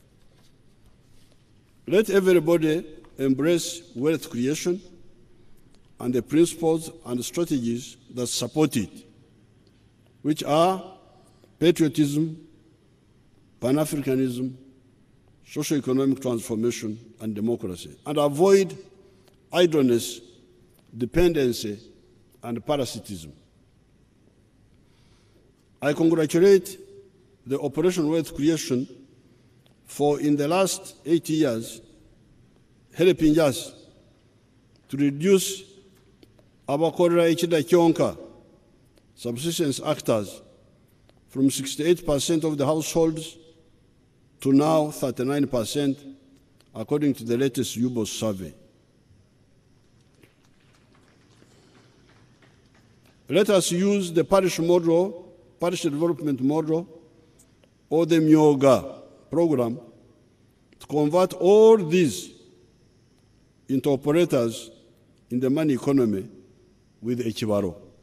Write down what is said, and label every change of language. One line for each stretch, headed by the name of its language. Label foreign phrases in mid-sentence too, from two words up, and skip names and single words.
English: Let everybody embrace wealth creation and the principles and strategies that support it, which are patriotism, Pan-Africanism, socio-economic transformation, and democracy, and avoid idleness, dependency, and parasitism. I congratulate the Operation Wealth Creation for, in the last 80 years, helping us to reduce
Nyankole: abakorera ekida kyonka,
English: subsistence actors, from 68% of the households to now 39%, according to the latest UBOS survey. Let us use the parish model Parish Development Model, or the Myoga program, to convert all these into operators in the money economy with Ekibaro.